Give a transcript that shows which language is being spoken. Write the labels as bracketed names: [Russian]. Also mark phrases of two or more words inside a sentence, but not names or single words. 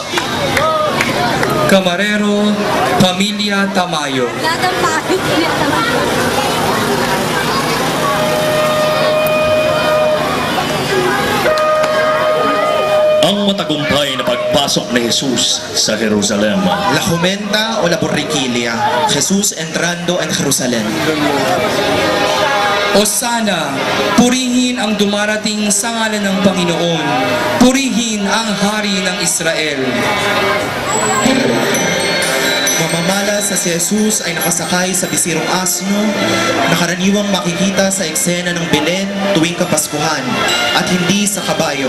[Filipino] Camarero, Pamilya Tamayo. Ang matagumpay na pagpasok ni Jesus sa Jerusalem. [Spanish] La Jumenta o la Borriquilla, Jesús entrando en Jerusalén. [Filipino] Osana, purihin ang dumarating sa ngalan ng Panginoon. Purihin ang hari ng Israel. Mamamalas na si Jesus ay nakasakay sa bisirong asno na karaniwang makikita sa eksena ng Belen tuwing Kapaskuhan at hindi sa kabayo.